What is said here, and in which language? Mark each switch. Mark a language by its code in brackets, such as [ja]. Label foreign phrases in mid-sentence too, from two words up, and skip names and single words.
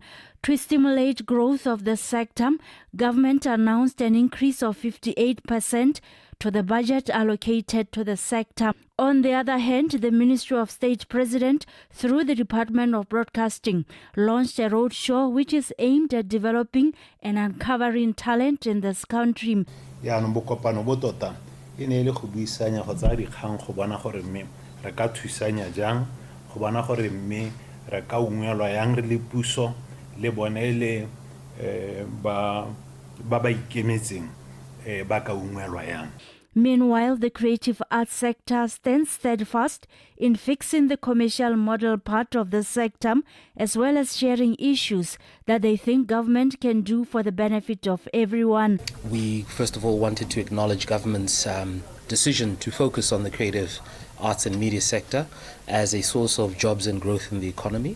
[en] To stimulate growth of the sector, government announced an increase of 58% to the budget allocated to the sector. On the other hand, the Ministry of State President, through the Department of Broadcasting, launched a roadshow which is aimed at developing and uncovering talent in this country. [tn] E ne le go buisanya go tsaya dikgang go bona gore mme re ka thusanya jang go bona gore mme re ka ungwelwa yang re le puso le bone le ba ikemetseng ba ka ungwelwa yang. [en] Meanwhile, the creative arts sector stands steadfast in fixing the commercial model part of the sector, as well as sharing issues that they think government can do for the benefit of everyone. We first of all wanted to acknowledge government's decision to focus on the creative arts and media sector as a source of jobs and growth in the economy.